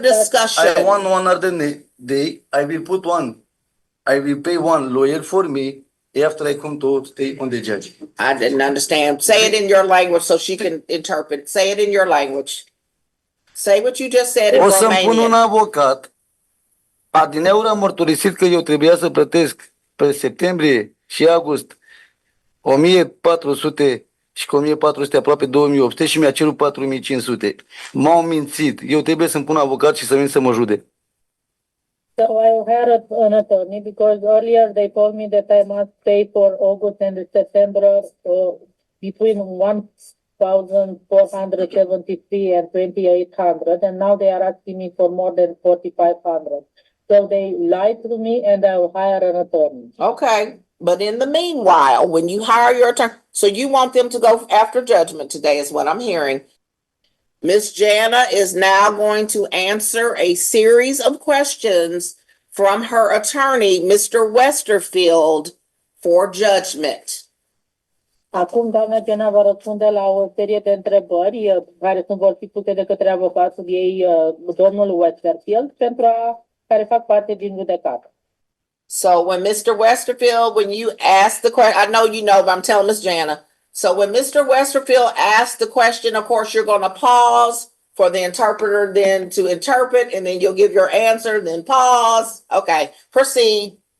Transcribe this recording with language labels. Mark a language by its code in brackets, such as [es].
[en] discussion. I want one other day. I will put one. I will pay one lawyer for me after I come to stay on the judge. I didn't understand. Say it in your language so she can interpret. Say it in your language. Say what you just said in [ro] O să-mi pun un [en] Romanian. [ro] avocat. Adineauri a mărturisit că eu trebuia să plătesc pe septembrie și august 1400 și cu 1400 aproape 2800 și mi-a cerut 4500. M-au mințit. Eu trebuie să-mi pun avocat și să vin să mă judec. [en] So I hired an attorney because earlier they told me that I must pay for August and September between 1,473 and 2,800, and now they are asking me for more than 4,500. So they lied to me, and I will hire an attorney. Okay, but in the meanwhile, when you hire your attorney, so you want them to go after judgment today is what I'm hearing. Miss Jana is now going to answer a series of questions from her attorney, Mr. Westerfield, for judgment. [ro] Acum, doamna Gena va răspunde la o serie de întrebări care vor fi puse de către avocatul ei, domnul Westerfield, care fac parte din judecată. [en] So when Mr. Westerfield, when you ask the question, I know you know, but I'm telling Miss Jana. So when Mr. Westerfield asks the question, of course, you're going to pause for the interpreter then to interpret, and then you'll give your answer, then pause. Okay, proceed.